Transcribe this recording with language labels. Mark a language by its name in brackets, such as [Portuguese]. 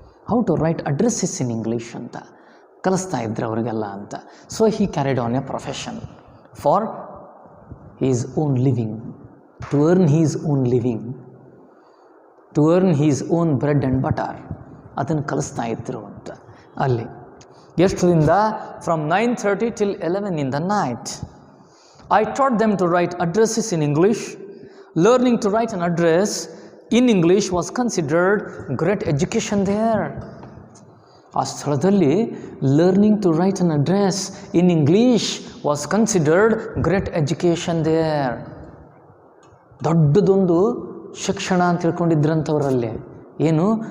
[English] how to write addresses in English [Kannada] ಅಂತ ಕಲಿಸ್ತಾ ಇದ್ರು ಅವರಿಗೆಲ್ಲ ಅಂತ. [English] So he carried on a profession for his own living, to earn his own living, to earn his own bread and butter. [Kannada] ಅದನ್ನು ಕಲಿಸ್ತಾ ಇದ್ರು ಅಂತ. ಅಲ್ಲಿ ಎಷ್ಟರಿಂದ? [English] ಫ್ರಮ್ 9:30 till 11 in the night. I taught them to write addresses in English. Learning to write an address in English was considered great education there. [Kannada] ಆ ಸ್ಥಳದಲ್ಲಿ [English] Learning to write an address in English was considered great education there. [Kannada] ದೊಡ್ಡದೊಂದು ಶಿಕ್ಷಣ ಅಂತ ತಿಳ್ಕೊಂಡಿದ್ರಂಥವ್ರಲ್ಲಿ ಏನು?